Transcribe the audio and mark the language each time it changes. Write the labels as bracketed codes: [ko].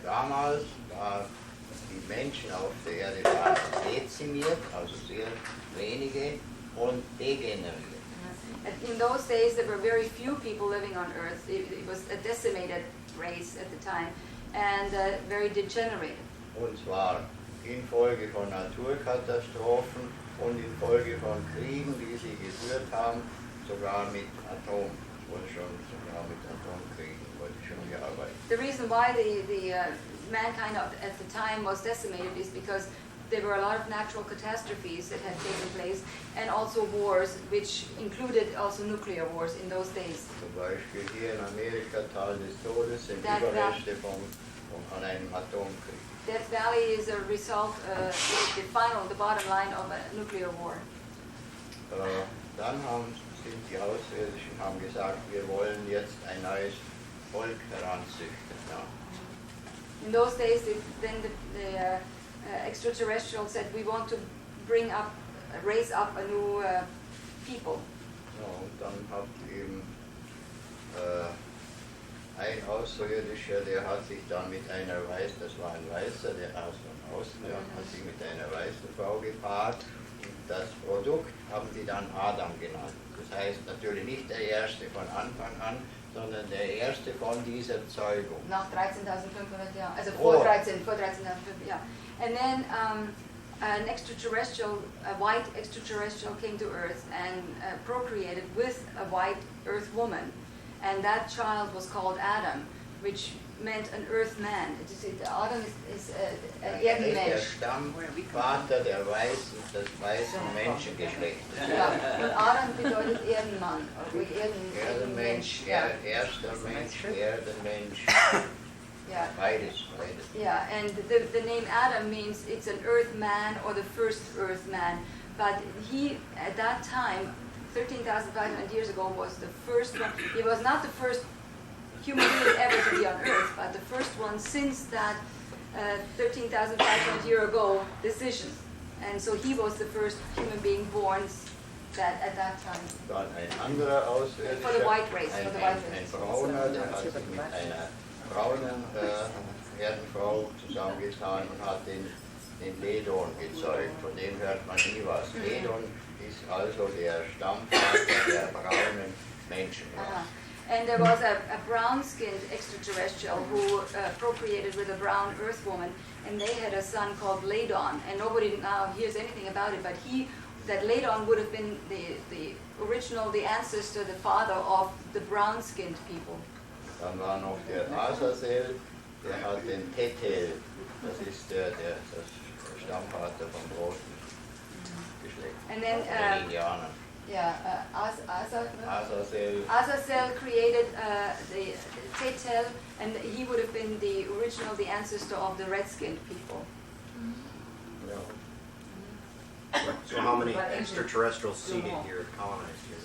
[de] Damals waren die Menschen auf der Erde dezimiert, also sehr wenige, und degeneriert. [en] In those days, there were very few people living on Earth. It was a decimated race at the time, and very degenerated. [de] Und zwar infolge von Naturkatastrophen und infolge von Kriegen, die sie geführt haben, sogar mit Atomkriegen wurde schon gearbeitet. [en] The reason why the mankind at the time was decimated is because there were a lot of natural catastrophes that had taken place, and also wars, which included also nuclear wars in those days. [de] Zum Beispiel hier in Amerika, Tal des Todes, sind Überreste von einem Atomkrieg. [en] Death Valley is a result, the bottom line of a nuclear war. [de] Dann sind die Außerirdischen gesagt, wir wollen jetzt ein neues Volk heranzüchten. Ja. [en] In those days, the extraterrestrials said, we want to raise up a new people. [de] Ja, und dann hat eben ein Außerirdischer, der hat sich dann mit einer Weißen, das war ein Weißer, der aus dem Osten, der hat sich mit einer weißen Frau gepaart. Und das Produkt haben sie dann Adam genannt. Das heißt natürlich nicht der erste von Anfang an, sondern der erste von dieser Zeugung. Nach 13.500 Jahren, also vor 13.500 Jahren. [en] And then an extraterrestrial, a white extraterrestrial came to Earth and procreated with a white Earth woman. And that child was called Adam, which meant an Earth man. Adam is an Erdenmensch. [de] Der Stammvater des weißen Menschengeschlechtes. Ja, und Adam bedeutet Erdenmann. Erdenmensch, erster Mensch, Erdenmensch. [en] Yeah. [de] Beides. [en] Yeah, and the name Adam means it's an earth man or the first earth man. But he, at that time, 13,500 years ago, was the first one. He was not the first human being ever to be on Earth, but the first one since that 13,500 year ago decision. And so he was the first human being born that at that time. [de] Dann ein anderer Außerirdischer, [en] For the white race, for the white [de] ein [en] race. [de] Brauner, der hat sich mit einer braunen Erdenfrau zusammengetan und hat den Ledon gezeugt. Von dem hört man nie was. Ledon ist also der Stammvater der braunen Menschen. [en] And there was a brown-skinned extraterrestrial who procreated with a brown Earth woman, and they had a son called Ledon, and nobody now hears anything about it, but that Ledon would have been the original, the ancestor, the father of the brown-skinned people. [de] Dann war noch der Azazel, der hat den Tethel, das ist der Stammvater vom großen Geschlecht, [en] And then, [de] von den Indianern. [en] Azazel created the Tethel, and he would have been the original, the ancestor of the red-skinned people. So how many extraterrestrials seated here, colonized here?